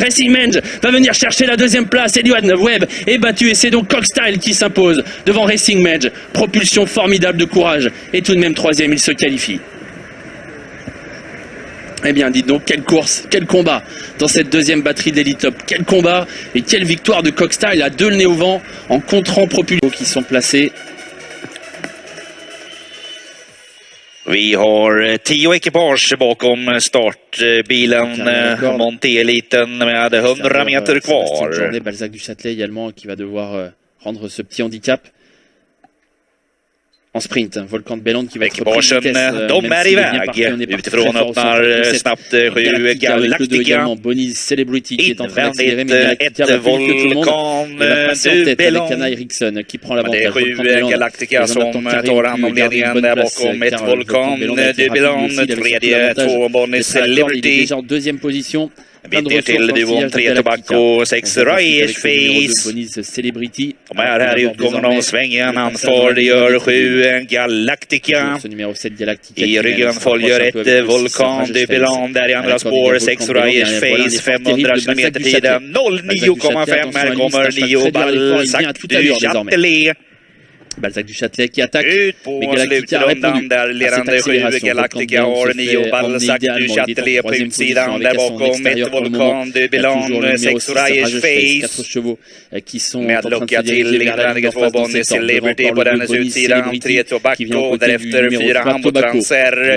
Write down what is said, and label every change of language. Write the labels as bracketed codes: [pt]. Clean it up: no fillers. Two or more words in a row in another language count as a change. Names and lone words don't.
[fr] Racing Mange va venir chercher la 2e place. Elian Webb est battu et c'est donc Cockstyle qui s'impose devant Racing Mange. Propulsion formidable de courage et tout de même 3e, il se qualifie. Eh bien, dites donc, quelle course, quel combat dans cette 2e batterie de l'Elitloppet. Quel combat et quelle victoire de Cockstyle à 2 le nez au vent en contrant propulsion qui sont placés. [sv] Vi har 10 ekipage bakom startbilen Monté-eliten med 100 meter kvar. [fr] Journée Balzac du Châtelet également qui va devoir rendre ce petit handicap. en sprint. Volcan de Bellande qui va être [sv] Ekipagen, [fr] pris de vitesse, de même [sv] är [fr] s'il est bien [sv] iväg. [fr] parti, on est parti [sv] Utifrån [fr] très fort au [sv] öppnar [fr] centre de [sv] snabbt 7 [fr] Galactica avec le 2 Galactica. également, Bonnie Celebrity qui est en train d'accélérer, mais [sv] Invändigt Galactica ett [fr] va plus vite que tout le monde. Volcan Il va passer en de tête avec Bellande. Eriksson qui prend [sv] Men det är [fr] l'avantage. [sv] 7 Galactica som tar hand om ledningen där bakom. Ett Volcan de Bellande, tredje 2 Bonnie Celebrity. [fr] Déjà en deuxième position. [sv] Bit ner till duon 3 Tobacco, 6 Rise Face. De är här i utgången av svängen. Han för, det gör 7 Galactica. I ryggen följer ett Volcan de Bellande där i andra spår. 6 Rise Face, 500 km-tiden. 09,5. Här kommer 9 Balzac du Châtelet. Balzac du Châtelet qui attaque. Ut på slutrundan där ledande 7 Galactica har 9 Balzac du Châtelet på utsidan. Där bakom ett Volcan de Bellande, 6 Rise Face. Med lucka till invändiga 2 Bonnie Celebrity på dennes utsidan. 3 Tobacco, därefter 4 Hambo-Transer.